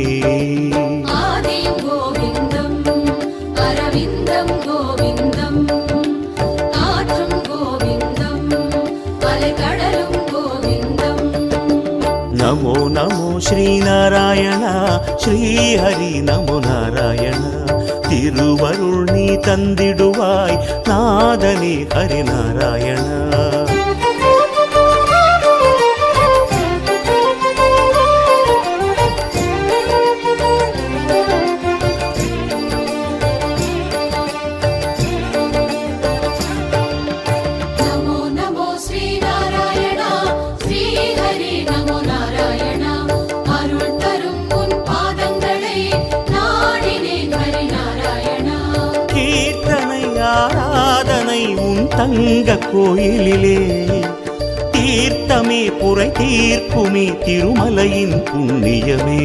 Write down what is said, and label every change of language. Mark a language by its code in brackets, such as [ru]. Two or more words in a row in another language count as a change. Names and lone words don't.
[ta] ஆதியும் கோவிந்தம் அரவிந்தம் கோவிந்தம் காற்றும் கோவிந்தம் அலைக்கடலும் கோவிந்தம் [sa] नमो नमो श्रीनारायण श्रीहरि नमो नारायण [ta] திருவருள் நீ தந்திடுவாய் நாதனே ஹரிநாராயண [sa] नमो नमो श्रीनारायण श्रीहरि नमो नारायण [ta] अरुள் தரும் உன் பாதங்களை நாடினேன் ஹரி நாராயணா கீர்த்தனை ஆராதனை உன் தங்க கோயிலிலே தீர்த்தமே புரை தீர்க்குமே திருமலையின் புண்ணியமே